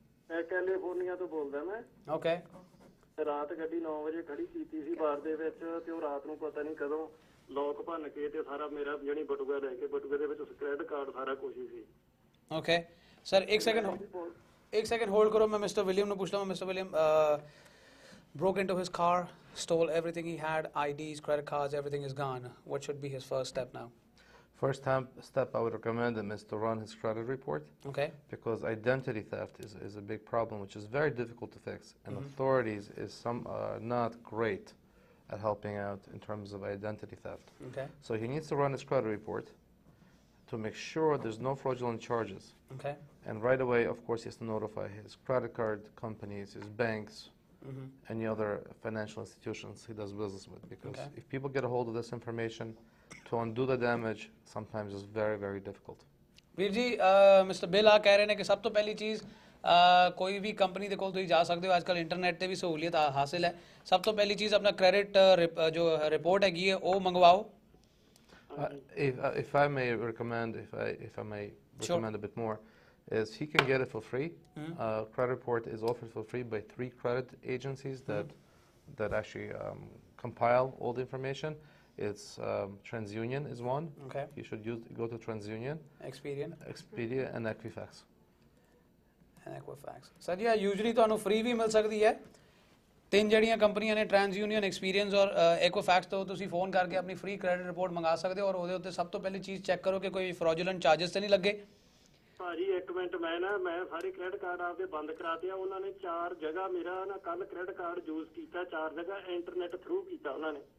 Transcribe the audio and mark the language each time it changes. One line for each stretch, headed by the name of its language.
Punjabi: ਮੈਂ ਕੈਲੀਫੋਰਨੀਆ ਤੋਂ ਬੋਲਦਾ ਮੈਂ। ਓਕੇ। ਰਾਤ ਗੱਡੀ 9 ਵਜੇ ਖੜੀ ਕੀਤੀ ਸੀ ਬਾਰ ਦੇ ਵਿੱਚ, ਤੇ ਉਹ ਰਾਤ ਨੂੰ ਪਤਾ ਨਹੀਂ ਕਦੋਂ ਲੋਕ ਭੰਨ ਕੇ ਤੇ ਸਾਰਾ ਮੇਰਾ ਜਿਹੜੀ ਬਟੂਆ ਲੈ ਕੇ, ਬਟੂਏ ਦੇ ਵਿੱਚ ਕ੍ਰੈਡਿਟ ਕਾਰਡ ਸਾਰਾ ਕੁਝ ਹੀ ਸੀ। ਓਕੇ ਸਰ, ਇੱਕ ਸੈਕਿੰਡ ਹੋਲਡ ਕਰੋ, ਮੈਂ ਮਿਸਟਰ ਵਿਲੀਅਮ ਨੂੰ ਪੁੱਛ ਲਵਾਂ।
English: Mister William, broke into his car, stole everything he had, IDs, credit cards, everything is gone. What should be his first step now? First step I would recommend him is to run his credit report. Okay. Because identity theft is a big problem, which is very difficult to fix. And authorities is not great at helping out in terms of identity theft. Okay. So he needs to run his credit report to make sure there's no fraudulent charges. Okay. And right away, of course, he has to notify his credit card companies, his banks, any other financial institutions he does business with. Because if people get a hold of this information, to undo the damage sometimes is very, very difficult.
Punjabi: ਵੀਰ ਜੀ, mister bill ਆ ਕਹਿ ਰਹੇ ਨੇ ਕਿ ਸਭ ਤੋਂ ਪਹਿਲੀ ਚੀਜ਼ ਕੋਈ ਵੀ ਕੰਪਨੀ ਦੇ ਕੋਲ ਤੁਸੀਂ ਜਾ ਸਕਦੇ ਹੋ, ਅੱਜ ਕੱਲ੍ਹ ਇੰਟਰਨੈਟ ਤੇ ਵੀ ਸਹੂਲੀਅਤ ਹਾਸਿਲ ਹੈ। ਸਭ ਤੋਂ ਪਹਿਲੀ ਚੀਜ਼ ਆਪਣਾ ਕ੍ਰੈਡਿਟ ਜੋ ਰਿਪੋਰਟ ਹੈਗੀ ਹੈ ਉਹ ਮੰਗਵਾਓ।
English: If I may recommend, if I may recommend a bit more, is he can get it for free. Credit report is offered for free by 3 credit agencies that actually compile all the information. It's TransUnion is one. Okay. You should go to TransUnion, Expedia and Equifax.
Punjabi: Sir ਜੀ, usually ਤੁਹਾਨੂੰ free ਵੀ ਮਿਲ ਸਕਦੀ ਹੈ। 3 ਜਿਹੜੀਆਂ ਕੰਪਨੀਆਂ ਨੇ, TransUnion, experience ਔਰ Equifax, ਤੋਂ ਤੁਸੀਂ ਫੋਨ ਕਰਕੇ ਆਪਣੀ ਫ੍ਰੀ ਕ੍ਰੈਡਿਟ ਰਿਪੋਰਟ ਮੰਗਾ ਸਕਦੇ ਹੋ। ਔਰ ਉਹਦੇ ਉੱਤੇ ਸਭ ਤੋਂ ਪਹਿਲੀ ਚੀਜ਼ ਚੈੱਕ ਕਰੋ ਕਿ ਕੋਈ ਫਰੋਜੂਲੈਂਟ ਚਾਰजेस ਤੇ ਨਹੀਂ ਲੱਗੇ। ਭਾਜੀ ਇੱਕ ਮਿੰਟ, ਮੈਂ ਸਾਰੇ ਕ੍ਰੈਡਿਟ ਕਾਰਡ ਆਪਦੇ ਬੰਦ ਕਰਾਤੇ ਆ। ਉਹਨਾਂ ਨੇ 4 ਜਗ੍ਹਾ ਮੇਰਾ ਨਾ ਕੱਲ ਕ੍ਰੈਡਿਟ ਕਾਰਡ ਯੂਜ਼ ਕੀਤਾ, 4 ਜਗ੍ਹਾ ਇੰਟਰਨੈਟ ਥਰੂ ਕੀਤਾ ਉਹਨਾਂ ਨੇ।